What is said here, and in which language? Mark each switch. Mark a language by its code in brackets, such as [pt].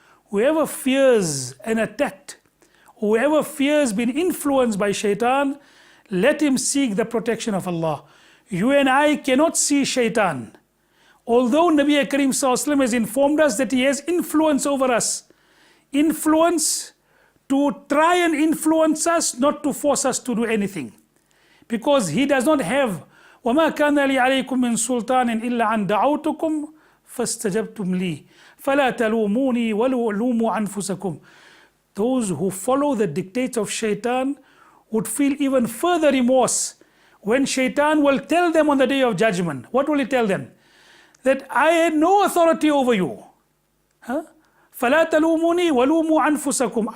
[en] Whoever fears an attack, whoever fears being influenced by shaitan, let him seek the protection of Allah. You and I cannot see shaitan. Although Nabi Karim Sallallahu Alaihi Wasallam has informed us that he has influence over us, influence to try and influence us, not to force us to do anything. Because he does not have [ar] وَمَا كَانَ لِي عَلَيْكُم مِّن سُلْطَانٍ إِلَّا أَن دَعَوْتُكُمْ فَاسْتَجَبْتُمْ لِي فَلَا تَلُومُونِي وَلُومُوا أَنفُسَكُمْ. [en] Those who follow the dictates of shaitan would feel even further remorse when shaitan will tell them on the day of judgment. What will he tell them? That I had no authority over you. [ar] فَلَا تَلُومُونِي وَلُومُوا أَنفُسَكُمْ.